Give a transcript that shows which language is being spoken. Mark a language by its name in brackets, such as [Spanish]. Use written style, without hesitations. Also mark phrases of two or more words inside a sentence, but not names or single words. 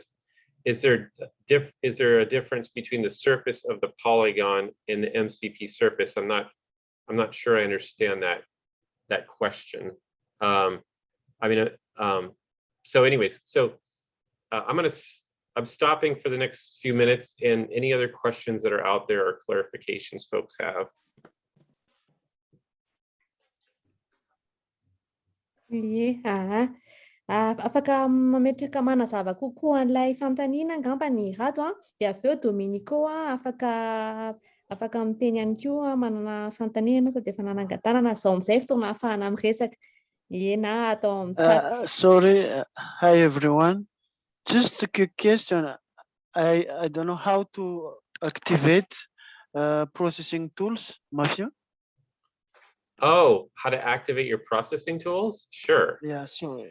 [English] Is there a difference between the surface of the polygon and the MCP surface? I'm not sure I understand that question. So anyways, so I'm stopping for the next few minutes, and any other questions that are out there or clarifications folks have. [Malagasy] Afaka mametraka manazava kokoa an'ilay fanontaniana angamba ny rato dia aveo Dominico afaka miteny ihany koa manana fanontaniana sady efa nanangan-tanana zao amin'izay fotoana ahafahana miresaka na atao amin'ny chat. [English] Sorry, hi everyone. Just a quick question. I don't know how to activate processing tools, Matthew. Oh, how to activate your processing tools? Sure. Yeah, sorry.